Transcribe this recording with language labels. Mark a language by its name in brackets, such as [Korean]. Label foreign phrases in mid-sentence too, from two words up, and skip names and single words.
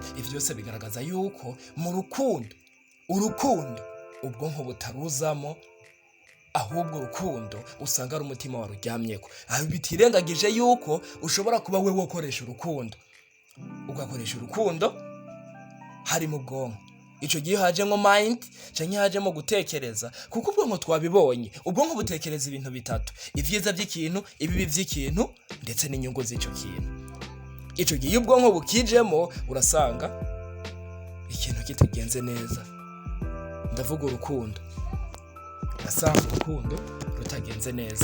[Rundi] Ivyo byose bigaragaza yuko mu urukundo ubwonko butaruzamo, ahubwo urukundo usanga ari umutima waruryamyeko. Aho bitirengagije yuko ushobora kuba wewe ukoresha urukundo, ugakoresha urukundo hari mu bwonko. Ico gihe hajemo mind canke hajemo gutekereza, kuko ubwonko twabibonye, ubwonko butekereza ibintu bitatu: ivyiza by'ikintu, ibibi by'ikintu, ndetse n'inyungu z'ico kintu. Ico gihe ubwonko bukijemo urasanga ikintu kitagenze neza. Ndavuga urukundo, urasanga urukundo rutagenze neza.